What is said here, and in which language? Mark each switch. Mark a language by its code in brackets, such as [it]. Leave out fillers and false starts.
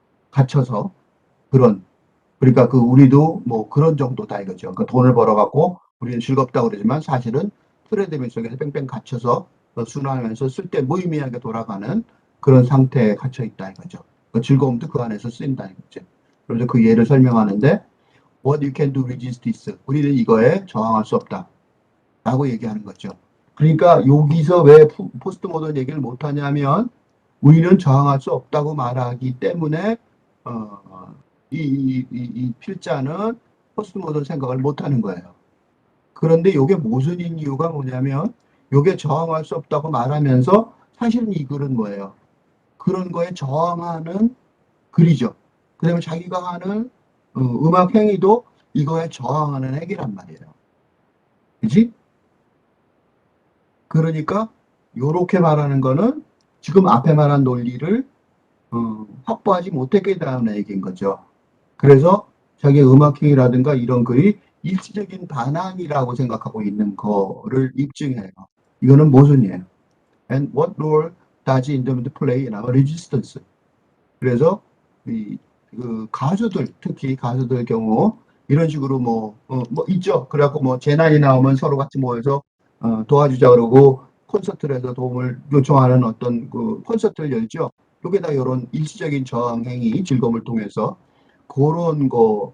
[ko] 갇혀서 그러니까 우리도 뭐 그런 정도다 이거죠. 그러니까 돈을 벌어갖고 우리는 즐겁다고 그러지만 사실은 트레드밀 속에서 뺑뺑 갇혀서 순환하면서 쓸 때 무의미하게 돌아가는 그런 상태에 갇혀 있다 이거죠. 그 즐거움도 그 안에서 쓰인다 이거죠. 그래서 그 예를 설명하는데 [en] What you can do resist this. [ko] 우리는 이거에 저항할 수 없다. 라고 얘기하는 거죠. 그러니까 여기서 왜 포스트 모던 얘기를 못하냐면 우리는 저항할 수 없다고 말하기 때문에 이 필자는 포스트 모던 생각을 못하는 거예요. 그런데 이게 모순인 이유가 뭐냐면 이게 저항할 수 없다고 말하면서 사실은 이 글은 뭐예요? 그런 거에 저항하는 글이죠. 그 다음에 자기가 하는 음악 행위도 이거에 저항하는 행위란 말이에요. 그지? 그러니까 요렇게 말하는 거는 지금 앞에 말한 논리를 확보하지 못했겠다는 얘기인 거죠. 그래서 자기의 음악행위라든가 이런 글이 일시적인 반항이라고 생각하고 있는 거를 입증해요. 이거는 모순이에요. [en] And what role does independent play in our resistance? [ko] 그래서 그 가수들, 특히 가수들 경우 이런 식으로 뭐 있죠. 그래갖고 뭐 재난이 나오면 서로 같이 모여서 도와주자 그러고 콘서트를 해서 도움을 요청하는 어떤 그 콘서트를 열죠. 요게 다 이런 일시적인 저항 행위, 즐거움을 통해서 그런 거.